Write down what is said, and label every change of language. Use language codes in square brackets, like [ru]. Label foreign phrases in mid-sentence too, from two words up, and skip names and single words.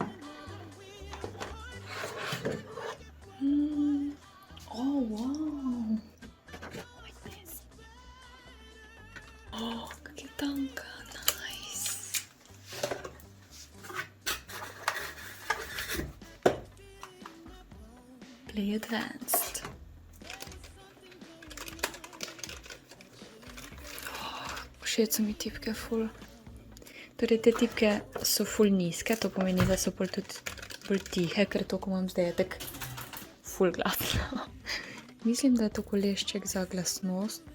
[en] Oh wow. Like this. Oh, que tanka. Nice. Play advanced. [sl] Všeč so mi tipke ful. Torej, te tipke so ful nizke, to pomeni, da so pol tudi bolj tihe, ker to, ko imam zdaj, je tak ful glasno. Mislim, da je to kolešček za glasnost.